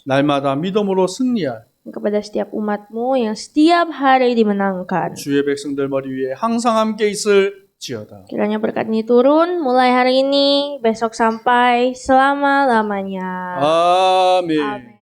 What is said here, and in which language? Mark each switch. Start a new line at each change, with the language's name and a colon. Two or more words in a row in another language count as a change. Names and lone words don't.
Korean: 날마다 믿음으로 승리할
Indonesian: Kepada setiap umatmu yang setiap hari dimenangkan.
Korean: 주의 백성들 머리 위에 항상 함께 있을지어다.
Indonesian: Kiranya berkat ini turun mulai hari ini, besok sampai selama-lamanya.
Korean: 아멘.
Indonesian: Amin.